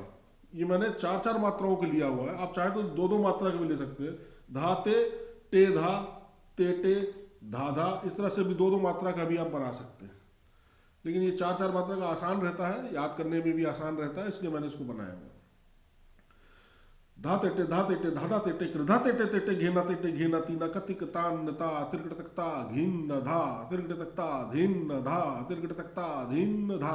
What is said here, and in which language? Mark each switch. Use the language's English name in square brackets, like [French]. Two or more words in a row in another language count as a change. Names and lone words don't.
[Hindi] ये मैंने चार चार मात्राओं के लिया हुआ है, आप चाहे तो दो दो मात्रा के भी ले सकते हैं। धाते टे धा तेटे धा धा, इस तरह से भी दो दो मात्रा का भी आप बना सकते हैं, लेकिन ये चार चार मात्रा का आसान रहता है, याद करने में भी आसान रहता है, इसलिए मैंने इसको बनाया हुआ। धा तेटे धाधा तेटे कृधा तेटे तेटे घेना तेटे घेना तीना कतिक तान ता तिरकट तकता घीन धा तिरकट तकता धीन धा तिरकट तकता धीन धा।